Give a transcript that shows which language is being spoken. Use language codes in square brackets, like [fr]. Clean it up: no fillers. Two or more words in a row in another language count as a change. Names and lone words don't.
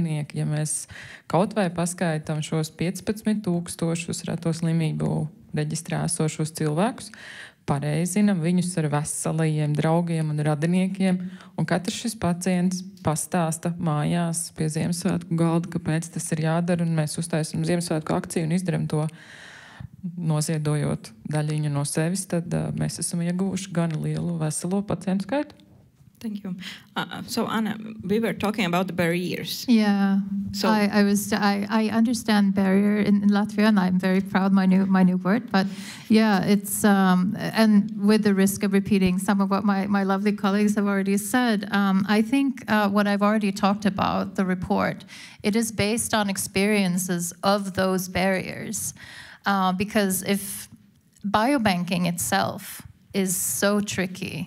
[lv] Ja mēs kaut vai paskaitām šos 15,000 reto slimību reģistrā esošos cilvēkus, pareizinam viņus ar veselajiem draugiem un radiniekiem, un katrs šis pacients pastāsta mājās pie Ziemassvētku galda, kāpēc tas ir jādara, un mēs uztaisam Ziemassvētku akciju un izdaram to noziedojot daļiņu no sevis, tad mēs esam ieguvuši gan lielu veselo pacientu skaitu. [en] Thank you. So Anna, we were talking about the barriers. Yeah. So I understand barrier in Latvia, and I'm very proud my new word. But yeah, it's and with the risk of repeating some of what my lovely colleagues have already said, I think what I've already talked about, the report, it is based on experiences of those barriers, because if biobanking itself is so tricky.